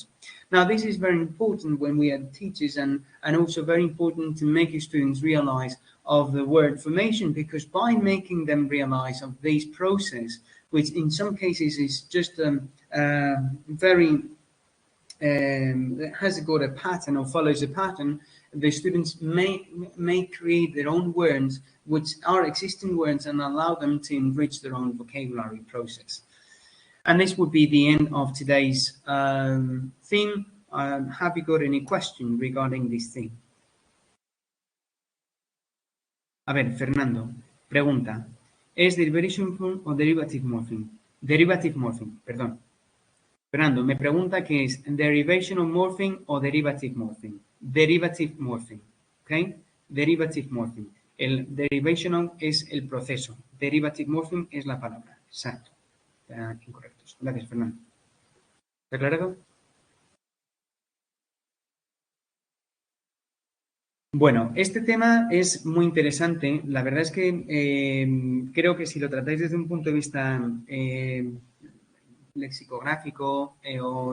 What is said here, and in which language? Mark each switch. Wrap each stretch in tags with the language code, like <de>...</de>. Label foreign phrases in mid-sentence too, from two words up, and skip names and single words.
<en>Now, this is very important when we are teachers, and also very important to make students realize of the word formation, because by making them realize of this process, which in some cases is just very has got a pattern or follows a pattern, the students may create their own words, which are existing words, and allow them to enrich their own vocabulary process. And this would be the end of today's theme. Have you got any question regarding this theme?</en> <es>A ver, Fernando, pregunta, ¿es</es> <en>derivation form</en> <es>o</es> <en>derivative morpheme? Derivative morpheme,</en> <es>perdón. Fernando, me pregunta qué es</es> <en>derivation of morpheme</en> <es>o</es> <en>derivative morpheme. Derivative morpheme, ¿ok? Derivative morpheme.</en> <es>El</es> <en>derivation of</en> <es>es el proceso.</es> <en>Derivative morpheme</en> <es>es la palabra. Exacto. Incorrectos. Gracias, Fernando. ¿Está aclarado? Bueno, este tema es muy interesante. La verdad es que creo que si lo tratáis desde un punto de vista lexicográfico o</es>